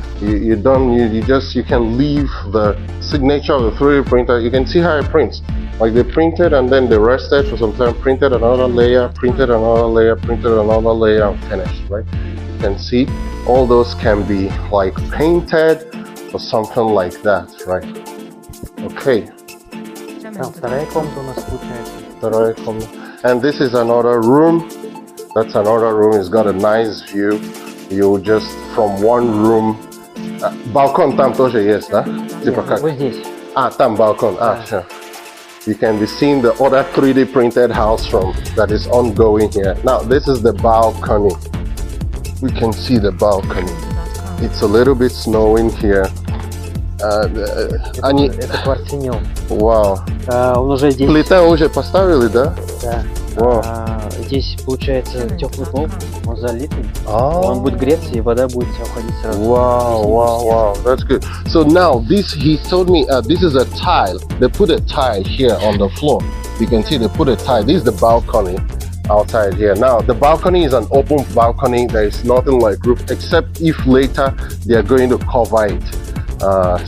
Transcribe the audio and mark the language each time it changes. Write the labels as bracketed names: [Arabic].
[English] You can leave the signature of the 3D printer. You can see how it prints. Like they printed and then they rested for some time, printed another layer, printed another layer, printed another layer, and finished, right? You can see all those can be like painted or something like that, right? Okay. [Russian] Вторая комната у нас получается. Вторая комната. [English] And this is another room. That's another room. It's got a nice view. You just from one room. [Russian] Балкон там тоже есть, да? Типа как? Вот здесь. Там балкон. [English] Sure. You can be seeing the other 3D printed house from that is ongoing here. Now this is the balcony. We can see the balcony. It's a little bit snowing here. [Russian] Это квартирнил. Вау. Он уже здесь. Плита уже поставили, да? Да. [English] Wow. [Russian] Здесь получается теплый пол, он залитый. Он будет греться и вода будет уходить сразу. [English] Wow, that's good. So now he told me this is a tile. They put a tile here on the floor. You can see they put a tile. This is the balcony outside here. Now the balcony is an open balcony. There is nothing like roof except if later they are going to cover it.